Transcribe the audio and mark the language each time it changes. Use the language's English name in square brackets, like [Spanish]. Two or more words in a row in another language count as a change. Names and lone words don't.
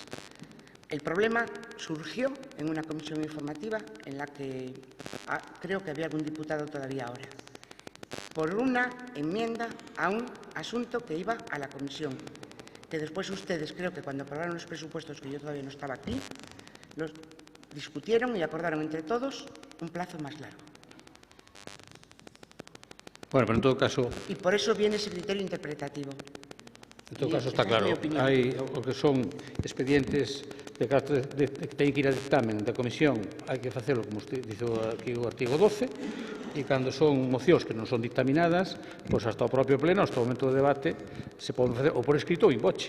[Spanish] El problema surgió en una comisión informativa en la que creo que había algún diputado todavía ahora, por una enmienda a un asunto que iba a la comisión, que después ustedes, creo que cuando aprobaron los presupuestos, que yo todavía no estaba aquí, los discutieron y acordaron entre todos un plazo más largo. Bueno, pero en todo caso... Y por eso viene ese criterio interpretativo. [Galician] En todo caso está claro, hai o que son expedientes que teñen que ir a dictamen da comisión, hai que facelo, como [Spanish] usted dice [Galician] aquí o artigo 12, e cando son mocións que non son dictaminadas, pois hasta o propio pleno, hasta o momento do debate, se pode facer ou por escrito ou in voce.